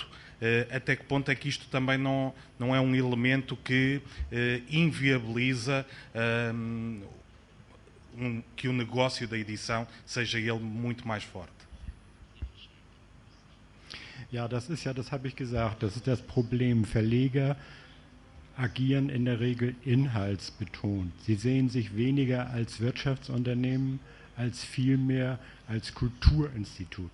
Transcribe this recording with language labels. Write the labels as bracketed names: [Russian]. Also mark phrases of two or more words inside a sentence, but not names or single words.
[Portuguese] Até que ponto é que isto também não é um elemento que inviabiliza que o negócio da edição seja ele muito mais forte? [German] Ja, das habe ich gesagt, das ist das Problem. Verleger agieren in der Regel inhaltsbetont. Sie sehen sich weniger als Wirtschaftsunternehmen, als vielmehr als Kulturinstitut.